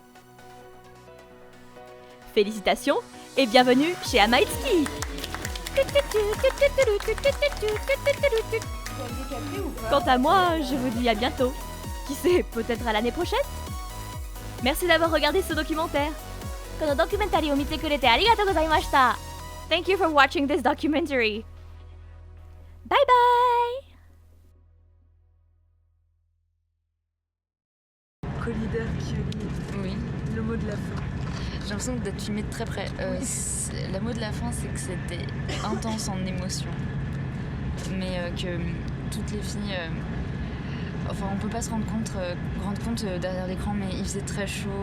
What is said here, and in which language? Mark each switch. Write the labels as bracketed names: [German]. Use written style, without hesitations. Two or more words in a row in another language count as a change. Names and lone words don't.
[French] Félicitations et bienvenue chez Amaitsuki! Quant à moi, je vous dis à bientôt. Qui sait, peut-être à l'année prochaine? Merci d'avoir regardé ce documentaire. [Japanese] このドキュメンタリーを見てくれてありがとうございました。 [English] Thank you for watching this documentary. Bye bye. Co-leader Kyuri. [French] Oui. Le mot de la fin. J'ai l'impression d'être filmée de très près. Le mot de la fin, c'est que c'était intense en émotion. Mais que toutes les filles... Enfin, on peut pas se rendre compte derrière l'écran, mais il faisait très chaud.